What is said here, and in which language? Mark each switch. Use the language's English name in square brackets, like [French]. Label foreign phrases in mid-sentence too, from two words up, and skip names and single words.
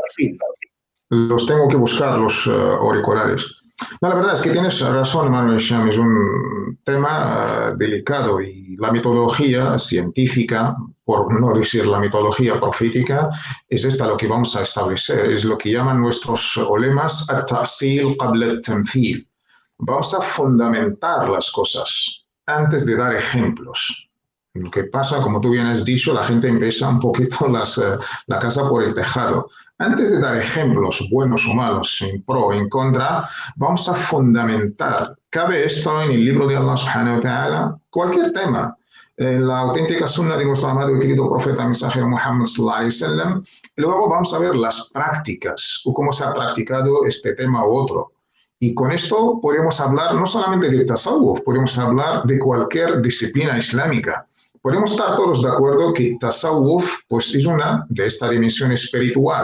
[Spanish] los tengo que buscar, los auriculares. No, la verdad es que tienes razón, Manuel Sham, es un tema delicado y la metodología científica, por no decir la metodología profética, es esta lo que vamos a establecer, es lo que llaman nuestros ulemas [Arabic] التأصيل قبل التمثيل. [Spanish] Vamos a fundamentar las cosas antes de dar ejemplos. Lo que pasa, como tú bien has dicho, la gente empieza un poquito la casa por el tejado. Antes de dar ejemplos buenos o malos, en pro o en contra, vamos a fundamentar. Cabe esto en el libro de [Arabic] الله سبحانه وتعالى, [Spanish] cualquier tema. La auténtica sunna de nuestro amado y querido profeta mensajero Muhammad [Arabic] صلى الله عليه وسلم. [Spanish] Y luego vamos a ver las prácticas, o cómo se ha practicado este tema u otro. Y con esto podemos hablar no solamente de tasawwuf, podemos hablar de cualquier disciplina islámica. Podemos estar todos de acuerdo que tasawwuf pues, es una de esta dimensión espiritual.